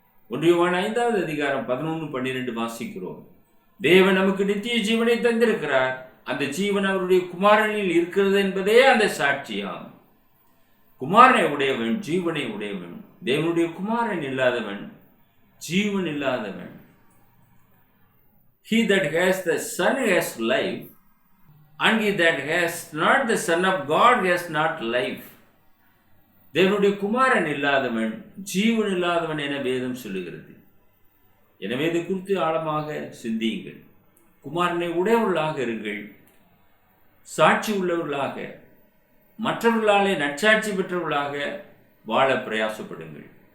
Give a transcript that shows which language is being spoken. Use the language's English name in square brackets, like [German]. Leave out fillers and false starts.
[Tamil] 1 யோவான் 5வது அதிகாரம் 11-12 வாசிக்கிறோம். தேவன் நமக்கு நித்திய ஜீவனை தந்திருக்கிறார், அந்த ஜீவன் அவருடைய குமாரனில் இருக்கிறது என்பதே அந்த சாட்சியாகும். குமாரனை உடையவன் ஜீவனை உடையவன், தேவனுடைய குமாரன் இல்லாதவன் ஜீவன் இல்லாதவன். [English] He that has the Son has life, and he that has not the Son of God has not life. [Tamil] தேவனுடைய குமாரன் இல்லாதவன் ஜீவன் இல்லாதவன் என வேதம் சொல்லுகிறது. எனவே இதை குறித்து ஆழமாக சிந்தியுங்கள். குமாரனை உடையவர்களாக இருங்கள், சாட்சி உள்ளவர்களாக, மற்றவர்களாலே நற்சாட்சி பெற்றவர்களாக வாழ பிரயாசப்படுங்கள்.